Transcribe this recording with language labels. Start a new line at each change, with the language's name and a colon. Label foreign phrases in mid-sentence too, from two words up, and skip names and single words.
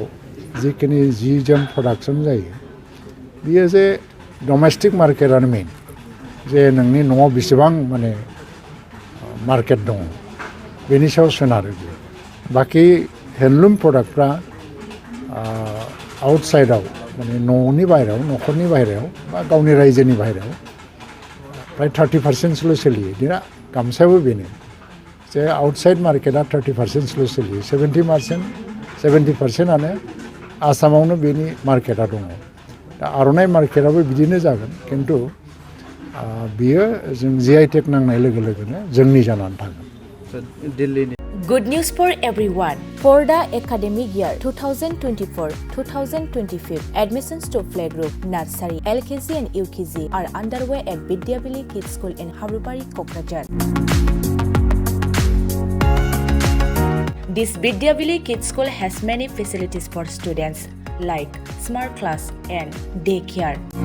Bodo: जिखिनि जि जोम प्रडाक्सन जायो बियो जे
English: domestic marketानो
Bodo: मेन जे नोंनि न'आव बेसेबां माने मार्केट दङ बेनि सायाव सोनारो बियो बाखि
English: handloom productफ्रा
Bodo: आउटसाइडआव माने न'नि बाहेरायाव न'खरनि बाहेरायाव बा गावनि रायजोनि बाहेरायाव प्राय 30%सल' सोलियो दिना गामसायाबो बेनो जे
English: outside marketआ
Bodo: 30%सल' सोलियो 70%आनो आसामावनो बेनि मार्केटआ दङ दा आर'नाइ मार्केटआबो बिदिनो जागोन खिन्थु बियो जों GI टेग नांनाय लोगो लोगोनो जोंनि जानानै थागोन दिल्लीनि
English: Good news for everyone. For the academic year 2024-2025, admissions to playgroup, nursery, LKG and UKG are underway at Vidyavili Kids School in Harubari, Kokrajhar. This Vidyavili Kids School has many facilities for students like smart class and daycare.